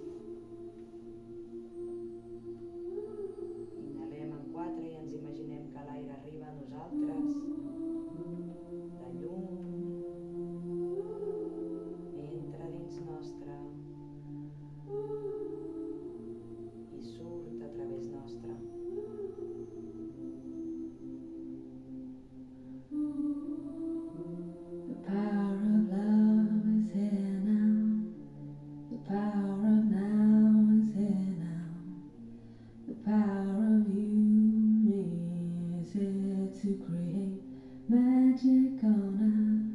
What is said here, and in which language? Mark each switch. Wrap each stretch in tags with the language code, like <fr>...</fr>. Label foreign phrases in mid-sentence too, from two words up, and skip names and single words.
<ca>Inhalem en 4 i ens imaginem que l'aire arriba a nosaltres de llum, entra dins nostre i surt a través nostre.</ca> <en>The power of love is here now. The power of now is here now. The power of you, me, is here to create magic on earth.</en>